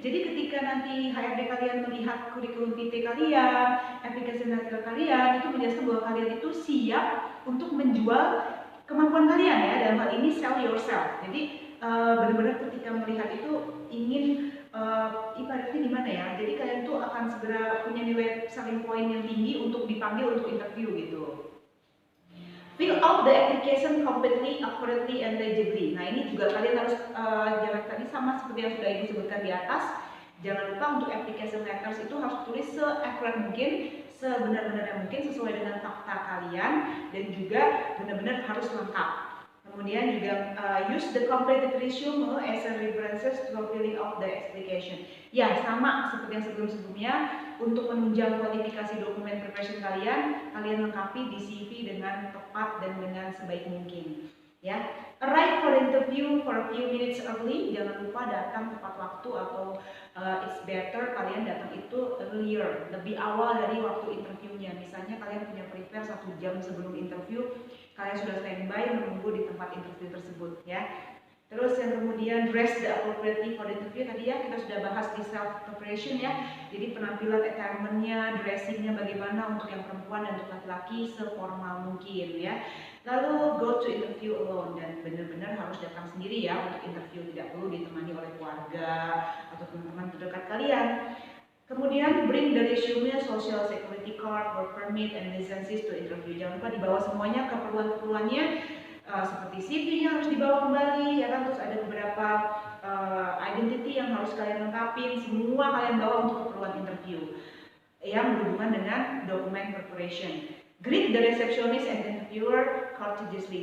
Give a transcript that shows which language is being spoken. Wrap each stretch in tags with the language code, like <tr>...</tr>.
<id>Jadi ketika nanti HRD kalian melihat kurikulum PT kalian, aplikasi letter kalian, itu menjelaskan bahwa kalian itu siap untuk menjual kemampuan kalian ya. Dalam hal ini</id> <en>sell yourself.</en> <id>Jadi benar-benar ketika melihat itu ingin ibaratnya gimana ya, jadi kalian tuh akan segera punya nilai selling point yang tinggi untuk dipanggil untuk interview gitu.</id> <en>Fill out the application completely, accurately, and legibly.</en> <id>Nah ini juga kalian harus jangan tadi sama seperti yang sudah ibu sebutkan di atas. Jangan lupa untuk application letters itu harus tulis se-akurat mungkin, sebenar-benarnya mungkin sesuai dengan fakta kalian, dan juga benar-benar harus lengkap. Kemudian juga</id> <en>use the completed resume as a references to filling out the application.</en> <id>Ya, sama seperti yang sebelum-sebelumnya, untuk menunjang kualifikasi dokumen preparation kalian lengkapi di CV dengan tepat dan dengan sebaik mungkin.</id> <en>Ya, arrive for interview for a few minutes early.</en> <id>Jangan lupa datang tepat waktu, atau</id> <en>it's better</en> <id>kalian datang itu earlier, lebih awal dari waktu interviewnya. Misalnya kalian punya prepare 1 jam sebelum interview, kalian sudah standby menunggu di tempat interview tersebut ya. Terus yang kemudian</id> <en>dress the appropriately for the interview,</en> <id>tadi ya kita sudah bahas di self preparation ya. Jadi penampilan attire-nya, dressingnya bagaimana untuk yang perempuan dan untuk laki-laki seformal mungkin ya. Lalu</id> <en>go to interview alone,</en> <id>dan benar-benar harus datang sendiri ya untuk interview, tidak perlu ditemani oleh keluarga atau teman-teman terdekat kalian.</id> <en>Kemudian bring the resume, social security card, work permit, and licenses to interview.</en> <id>Jangan lupa dibawa semuanya keperluan-keperluannya, seperti CV-nya harus dibawa kembali ya kan. Terus ada beberapa identity yang harus kalian lengkapin, semua kalian bawa untuk keperluan interview yang berhubungan dengan document preparation.</id> <en>Greet the receptionist and interviewer courteously.</en>